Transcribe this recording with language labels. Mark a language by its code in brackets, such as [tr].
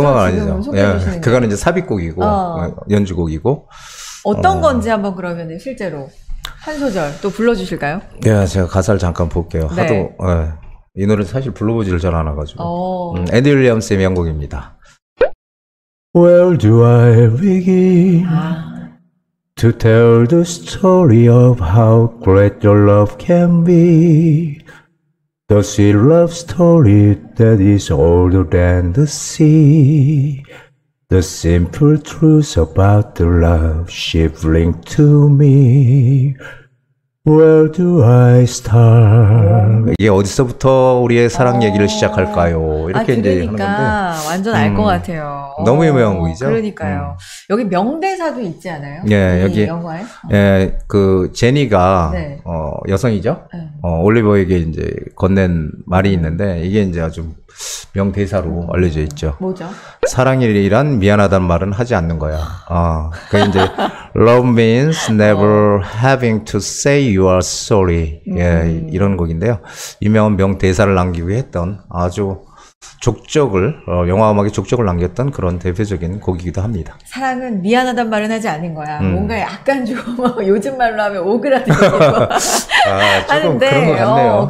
[ko] 음악은 아니죠. 예, 그거는 이제 삽입곡이고, 연주곡이고. 어떤 건지 한번 그러면 실제로 한 소절 또 불러주실까요? 네, 제가 가사를 잠깐 볼게요. 네. 이 노래는 사실 불러보지를 잘 않아가지고. 앤디 윌리엄스의 명곡입니다. [en] Where do I begin to tell the story of how great your love can be? The sweet love story that is older than the sea. The simple truth about the love shivering to me. Where do I start? [ko] 이게 어디서부터 우리의 사랑 얘기를 시작할까요? 이렇게 이제 하는 건데. 완전 알 것 같아요. 너무 유명한 곡이죠. 그러니까요. 여기 명대사도 있지 않아요? 예, 여기 영화에? 예, 그 제니가 네. 여성이죠. 올리버에게 이제 건넨 말이 있는데, 이게 이제 아주 명대사로 알려져 있죠. 뭐죠? 사랑이란 미안하다는 말은 하지 않는 거야. 그 이제 [en] Love means never having to say you are sorry. [ko] 예, 이런 곡인데요. 유명한 명대사를 남기고 했던 아주 족적을 영화 음악에 족적을 남겼던 그런 대표적인 곡이기도 합니다. 사랑은 미안하단 말은 하지 않는 거야. 뭔가 약간 좀 요즘 말로 하면 오그라들고 하는데 그런 것 같네요.